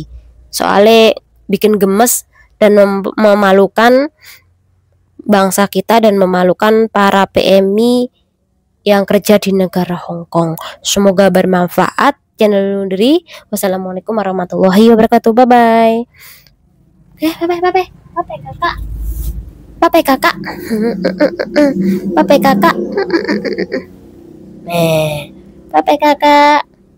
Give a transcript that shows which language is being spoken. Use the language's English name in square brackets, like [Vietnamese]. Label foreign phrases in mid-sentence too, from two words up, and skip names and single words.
[Indonesian] Soalnya bikin gemes dan memalukan bangsa kita dan memalukan para PMI yang kerja di negara Hong Kong. Semoga bermanfaat. Channel Lundri. [Arabic] Wassalamualaikum warahmatullahi wabarakatuh. [English] Bye bye. Bye kakak. [Indonesian] Papai kakak. Papai kakak. Papai kakak.